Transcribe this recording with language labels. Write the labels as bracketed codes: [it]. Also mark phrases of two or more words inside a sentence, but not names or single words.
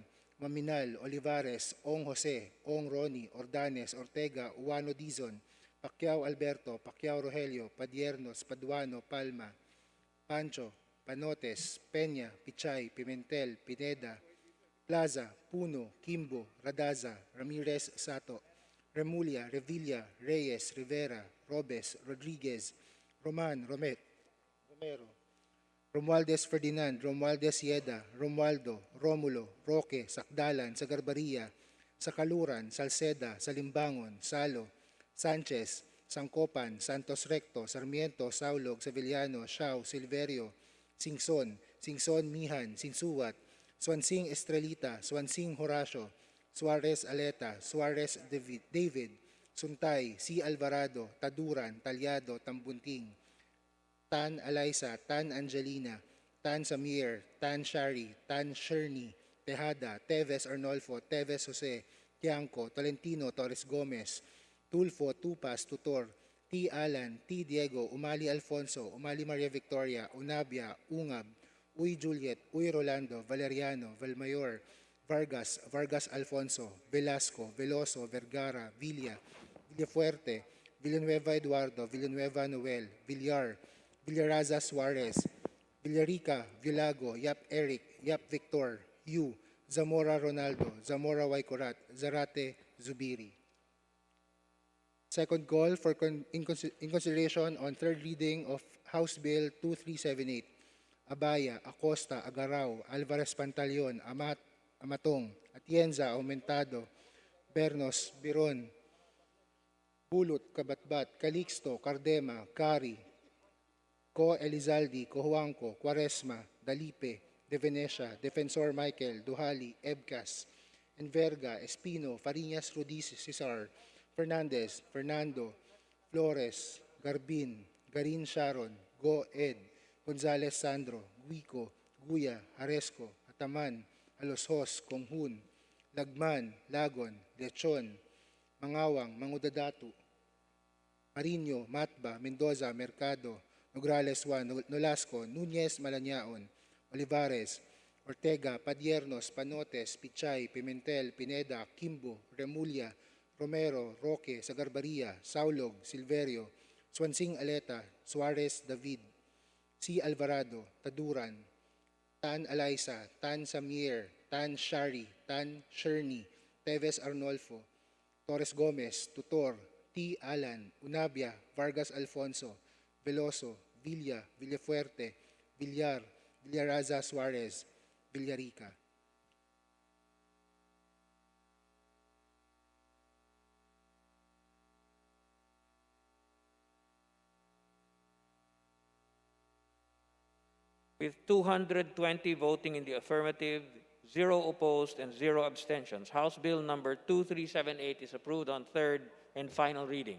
[en] Maminal, Olivares, Ong Jose, Ong Ronnie, Ordanes, Ortega, Uwano Dizon, Pacquiao Alberto, Pacquiao Rogelio, Padiernos, Paduano, Palma, Pancho, Panotes, Peña, Pichay, Pimentel, Pineda, Plaza, Puno, Kimbo, Radaza, Ramirez Sato, Remulia, Revilla, Reyes, Rivera, Robes, Rodriguez, Roman, Romero, Romualdez Ferdinand, Romualdez Yeda, Romualdo, Romulo, Roque, Sakdalan, Sagarbaria, Sakaluran, Salceda, Salimbangon, Salo, Sanchez, Sangkopan, Santos Recto, Sarmiento, Saulog, Sevillano, Siao, Silverio, Singson, Singson Mihan, Sinsuwat, Swansing Estrelita, Swansing Horacio, Suarez Aleta, Suarez David, Suntay, C. Alvarado, Taduran, Talyado, Tambunting, Tan Alaisa, Tan Angelina, Tan Samir, Tan Shari, Tan Sherni, Tejada, Teves Arnolfo, Teves Jose, Tiangco, Tolentino, Torres Gomez, Tulfo, Tupas, Tutor, T. Alan, T. Diego, Umali Alfonso, Umali Maria Victoria, Unabia, Ungab, Uy Juliet, Uy Rolando, Valeriano, Valmayor, Vargas, Vargas Alfonso, Velasco, Veloso, Vergara, Villa, Villafuerte, Villanueva Eduardo, Villanueva Noel, Villar, Villaraza Suarez, Villarica, Villago, Yap Eric, Yap Victor, Yu, Zamora Ronaldo, Zamora Waikorat, Zarate Zubiri. Second call in consideration on third reading of House Bill 2378, Abaya, Acosta, Agaraw, Alvarez Pantaleon, Amatong, Atienza, Aumentado, Bernos, Biron, Bulot, Kabatbat, Calixto, Cardema, Cari, Co Elizaldi, Cojuangco, Quaresma, Dalipe, De Venecia, Defensor Michael, Duhali, Ebcas, Enverga, Espino, Fariñas Rudiz, Cesar, Fernandez, Fernando, Flores, Garbin, Garin Sharon, Go Ed, Gonzales Sandro, Guico, Guya, Haresco, Ataman, Aloshos, Konghun, Lagman, Lagon, Lechon, Mangawang, Mangudadatu, Marino, Matba, Mendoza, Mercado, Nograles Juan, Nolasco, Núñez, Malanaon, Olivares, Ortega, Padiernos, Panotes, Pichay, Pimentel, Pineda, Kimbo, Remulla, Romero, Roque, Sagarbaria, Saulog, Silverio, Swansing Aleta, Suarez, David, C. Alvarado, Taduran, Tan Alaisa, Tan Samier, Tan Shari, Tan Sherny, Teves Arnolfo, Torres Gomez, Tutor, T. Alan, Unabia, Vargas Alfonso, Veloso, Villa, Villafuerte, Villar, Villaraza Suarez, Villarica. With 220 voting in the affirmative, 0 opposed, and 0 abstentions, House Bill number 2378 is approved on third and final reading.